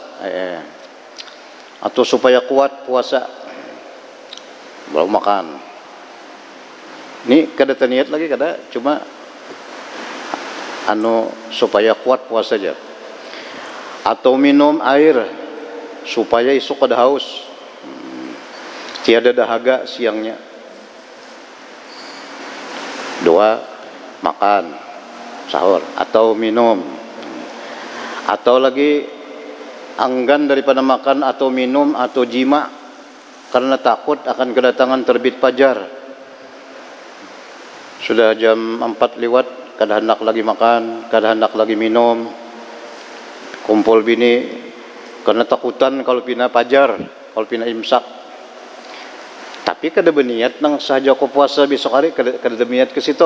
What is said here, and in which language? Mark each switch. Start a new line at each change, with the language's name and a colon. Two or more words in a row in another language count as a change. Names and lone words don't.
Banjar: Atau supaya kuat puasa, baru makan. Ini kada niat lagi, kada cuma supaya kuat puasa saja. Atau minum air supaya esok kada haus, tiada dahaga siangnya. 2, makan sahur atau minum, atau lagi enggan daripada makan atau minum atau jima karena takut akan kedatangan terbit fajar. Sudah jam 4 lewat, kada hendak lagi makan, kada hendak lagi minum, kumpul bini karena takutan kalau pina fajar, kalau pina imsak. Tapi kada berniat nang sahaja ko puasa besok hari, kada berniat ke situ.